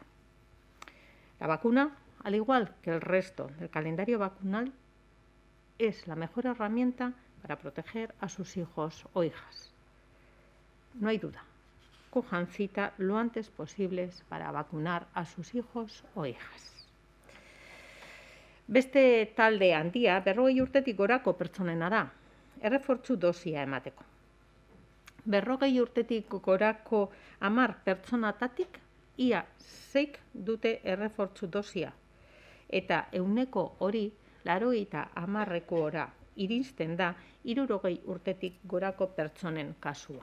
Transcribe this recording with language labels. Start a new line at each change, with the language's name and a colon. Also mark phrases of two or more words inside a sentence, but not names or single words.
Spanish: La vacuna, al igual que el resto del calendario vacunal, es la mejor herramienta para proteger a sus hijos o hijas. No hay duda. Cojan cita lo antes posible para vacunar a sus hijos o hijas.
Basque: Beste talde handia 40 urtetik gorako pertsonena da, errefortzu dosia emateko. 40 urtetik gorako 10 pertsonatatik ia 6 dute errefortzu dosia, eta 100 hori 80%ora iristen da 60 urtetik gorako pertsonen kasua.